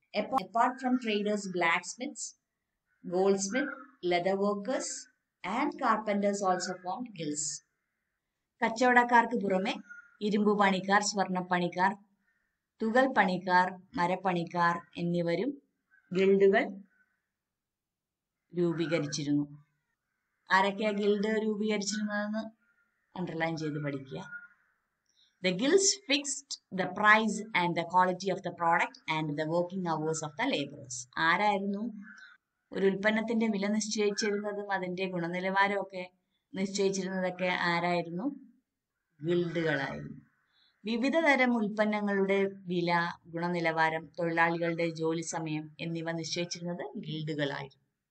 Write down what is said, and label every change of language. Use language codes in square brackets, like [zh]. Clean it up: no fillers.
[en] Apart from traders, blacksmiths, goldsmiths, leather workers and carpenters also formed guilds. [ml] കച്ചവടക്കാർക്ക് പുറമെ ഇരുമ്പ് പണിക്കാർ, സ്വർണ്ണപ്പണിക്കാർ, തുകൽ പണിക്കാർ, മരപ്പണിക്കാർ എന്നിവരും ഗിൽഡുകൾ രൂപീകരിച്ചിരുന്നു. ആരൊക്കെയാ ഗിൽഡ് രൂപീകരിച്ചിരുന്നതെന്ന് അണ്ടർലൈൻ ചെയ്ത് പഠിക്കുക. [en] The guilds fixed the price and the quality of the product and the working hours of the laborers. [ml] ആരായിരുന്നു ഒരു ഉൽപ്പന്നത്തിന്റെ വില നിശ്ചയിച്ചിരുന്നതും അതിന്റെ ഗുണനിലവാരമൊക്കെ നിശ്ചയിച്ചിരുന്നതൊക്കെ ആരായിരുന്നു? ഗിൽഡുകളായിരുന്നു. വിവിധ തരം ഉൽപ്പന്നങ്ങളുടെ വില, ഗുണനിലവാരം, തൊഴിലാളികളുടെ ജോലി സമയം എന്നിവ നിശ്ചയിച്ചിരുന്നത് ഗിൽഡുകളായിരുന്നു.